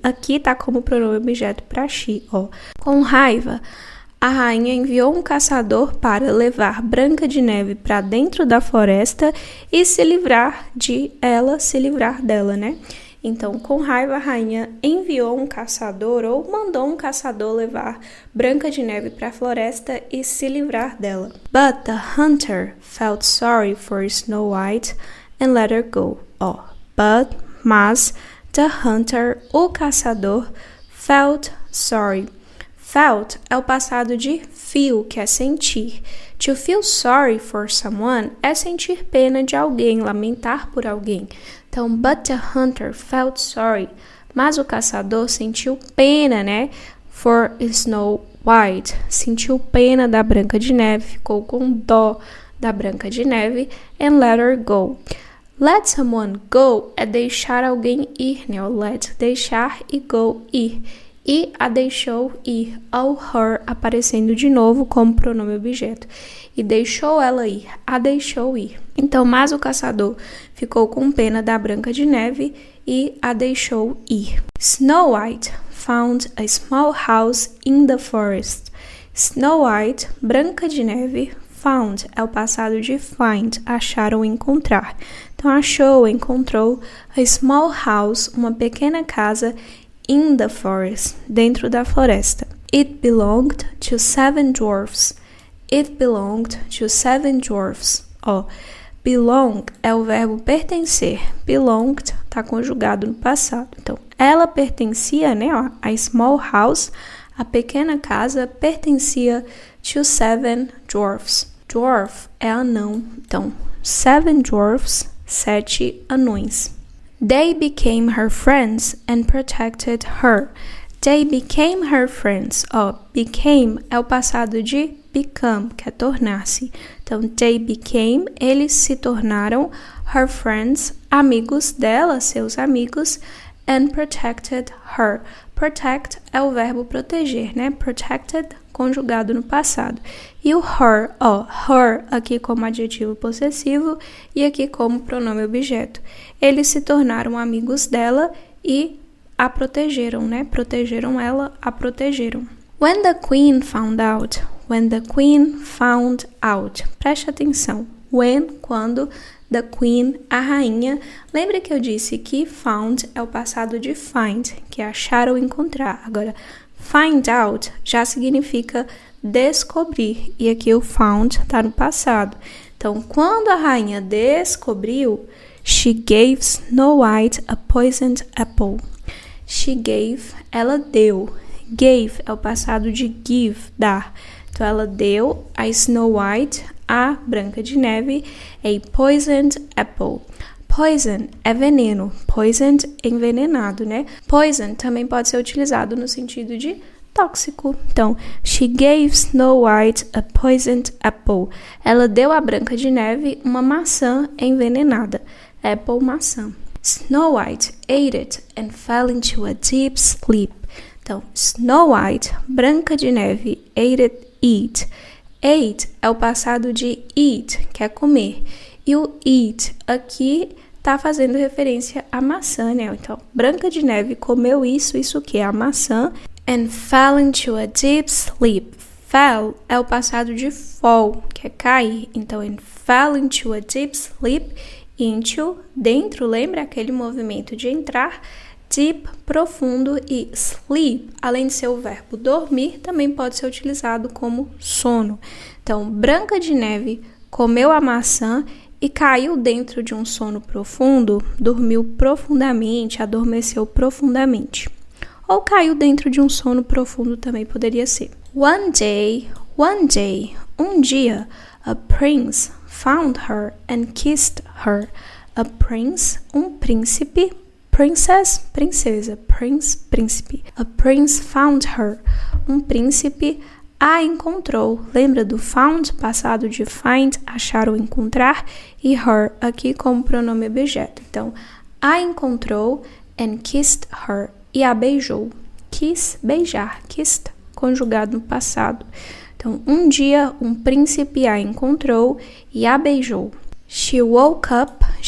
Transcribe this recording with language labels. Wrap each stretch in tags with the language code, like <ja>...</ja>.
<pt>Aqui tá como pronome objeto para she, Com raiva, a rainha enviou um caçador para levar Branca de Neve para dentro da floresta e se livrar de ela, se livrar dela, né? Então, com raiva, a rainha enviou um caçador ou mandou um caçador levar Branca de Neve para a floresta e se livrar dela.</pt> <en>But the hunter felt sorry for Snow White and let her go.</en> <pt>Mas,</pt> <en>the hunter,</en> <pt>o caçador,</pt> <en>felt sorry.</en> <pt>Felt é o passado de feel, que é sentir.</pt> <en>To feel sorry for someone</en> <pt>é sentir pena de alguém, lamentar por alguém.</pt> <en>Então, but the hunter felt sorry.</en> <pt>Mas o caçador sentiu pena, né?</pt> <en>For Snow White.</en> <pt>Sentiu pena da Branca de Neve. Ficou com dó da Branca de Neve.</pt> <en>And let her go. Let someone go</en> <pt>é deixar alguém ir, né? O let, deixar e go, ir. e a deixou ir, ao her aparecendo de novo como pronome objeto. E deixou ela ir, a deixou ir. Então, mas o caçador ficou com pena da Branca de Neve e a deixou ir.</pt> <en>Snow White found a small house in the forest.</en> <pt>Snow White, Branca de Neve, found é o passado de find, achar ou encontrar. Então, achou, encontrou</pt> <en>a small house,</en> <pt>uma pequena casa</pt> <en>in the forest,</en> <pt>dentro da floresta.</pt> <en>It belonged to 7 dwarfs. It belonged to 7 dwarfs.</en> <pt>Belong é o verbo pertencer. Belonged está conjugado no passado. Então, ela pertencia, né?</pt> <en>A small house,</en> <pt>a pequena casa, pertencia</pt> <en>to 7 dwarfs.</en> <pt>Dwarf é anão. Então,</pt> <en>7 dwarfs,</en> <pt>7 anões.</pt> <en>They became her friends and protected her. They became her friends.</en> <pt>Became é o passado de become, que é tornar-se. Então,</pt> <en>they became,</en> <pt>eles se tornaram</pt> <en>her friends,</en> <pt>amigos dela, seus amigos,</pt> <en>and protected her.</en> <pt>Protect é o verbo proteger, né? Protected, conjugado no passado. E o her, her aqui como adjetivo possessivo e aqui como pronome objeto. Eles se tornaram amigos dela e a protegeram, né? Protegeram ela, a protegeram.</pt> <en>When the queen found out. When the queen found out.</en> <pt>Preste atenção. When, quando, the queen, a rainha. Lembra que eu disse que found é o passado de find, que é achar ou encontrar. Agora, find out já significa descobrir. E aqui o found está no passado. Então, quando a rainha descobriu,</pt> <en>she gave Snow White a poisoned apple. She gave,</en> <pt>ela deu. Gave é o passado de give, dar. Então, ela deu a Snow White, a Branca de Neve,</pt> <en>a poisoned apple.</en> <pt>Poison é veneno. Poisoned, envenenado, né? Poison também pode ser utilizado no sentido de tóxico.</pt> <en>Então, she gave Snow White a poisoned apple.</en> <pt>Ela deu à Branca de Neve uma maçã envenenada. Apple, maçã.</pt> <en>Snow White ate it and fell into a deep sleep.</en> <pt>Então, Snow White, Branca de Neve,</pt> <en>ate it,</en> <pt>eat. Ate é o passado de eat, que é comer. E o eat aqui está fazendo referência à maçã, né? Então, Branca de Neve comeu isso que é a maçã.</pt> <en>And fell into a deep sleep.</en> <pt>Fell é o passado de fall, que é cair.</pt> <en>Então, and fell into a deep sleep.</en> <pt>Into, dentro, lembra aquele movimento de entrar. Deep, profundo, e sleep, além de ser o verbo dormir, também pode ser utilizado como sono. Então, Branca de Neve comeu a maçã e caiu dentro de um sono profundo, dormiu profundamente, adormeceu profundamente. Ou caiu dentro de um sono profundo também poderia ser.</pt> <en>One day,</en> <pt>um dia,</pt> <en>a prince found her and kissed her. A prince,</en> <pt>um príncipe. Princess, princesa.</pt> <en>Prince, príncipe. A prince found her.</en> <pt>Um príncipe a encontrou. Lembra do found, passado de find, achar ou encontrar, e her aqui como pronome objeto. Então, a encontrou</pt> <en>and kissed her.</en> <pt>E a beijou. Kiss, beijar. Kissed, conjugado no passado. Então, um dia, um príncipe a encontrou e a beijou.</pt> <en>She woke up.</en>